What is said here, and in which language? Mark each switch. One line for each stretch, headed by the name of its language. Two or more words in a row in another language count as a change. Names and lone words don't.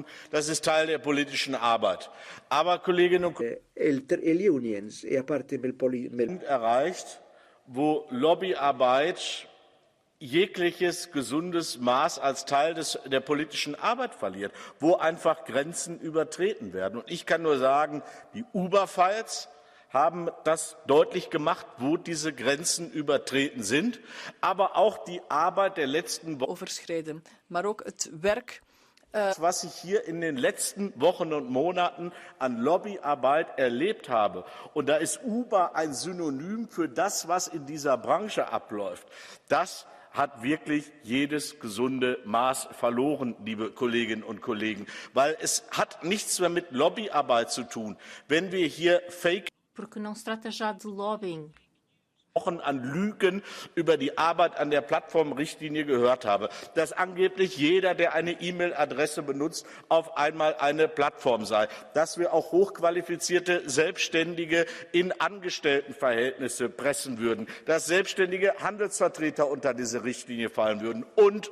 German: Das ist Teil der politischen Arbeit. Aber, Kolleginnen und Kollegen, erreicht, wo Lobbyarbeit jegliches gesundes Maß als Teil der politischen Arbeit verliert, wo einfach Grenzen übertreten werden. Und ich kann nur sagen, die Uber-Files haben das deutlich gemacht, wo diese Grenzen übertreten sind, aber auch die Arbeit der letzten Wochen.
Dutch: Overschreden, maar ook het werk.
German: Was ich hier in den letzten Wochen und Monaten an Lobbyarbeit erlebt habe. Und da ist Uber ein Synonym für das, was in dieser Branche abläuft. Das hat wirklich jedes gesunde Maß verloren, liebe Kolleginnen und Kollegen. Weil es hat nichts mehr mit Lobbyarbeit zu tun. Wenn wir hier Fake
Portuguese: Porque não se trata já de lobbying.
German: an Lügen über die Arbeit an der Plattformrichtlinie gehört habe, dass angeblich jeder, der eine E-Mail-Adresse benutzt, auf einmal eine Plattform sei, dass wir auch hochqualifizierte Selbstständige in Angestelltenverhältnisse pressen würden, dass selbstständige Handelsvertreter unter diese Richtlinie fallen würden und.